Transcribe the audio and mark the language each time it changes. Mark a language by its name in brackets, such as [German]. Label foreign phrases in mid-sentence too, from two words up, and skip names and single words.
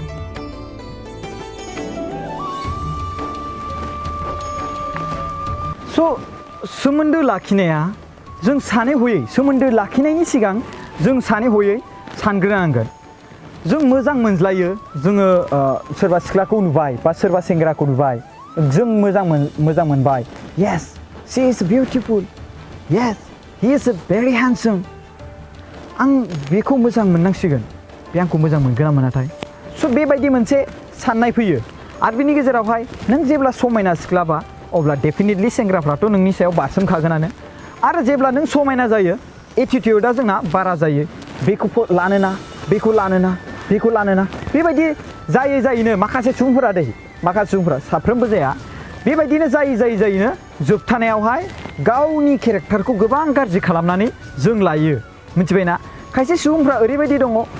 [Bodo] स' सोमोन्दो लाखिनाया जों सानै हयै सोमोन्दो लाखिनायनि सिगां जों सानै हयै सानग्रोनांगोन जों मोजां मोनज्लायो जोङो सोरबा सिख्लाखौ नुबाय बा सोरबा सेंग्राखौ नुबाय जों मोजां मोनबाय येस [English] she is beautiful yes he is very handsome [Bodo] आं बेखौ मोजां मोननांसिगोन बे आंखौ मोजां मोनगोन ना मोनाथाय स' बेबायदि मोनसे साननाय फैयो आरो बिनि गेजेरावहाय नों जेब्ला समायना सिख्लाबा अब्ला डेफिनेटलि सेंग्राफ्राथ' नोंनि सायाव बारसोमखागोनानो आरो जेब्ला नों समायना जायो एटिटिउडा जोंना बारा जायो बेखौ लानोना बेखौ लानोना बेखौ लानोना बेबायदि जायैनो माखासे सुबुंफोरा साफ्रोमबो जाया बेबायदिनो जायैनो जोबथानायावहाय गावनि केरेक्टारखौ गोबां गाज्रि खालामनानै जों लायो मिथिबायना खायसे सुबुंफ्रा ओरैबायदि दङ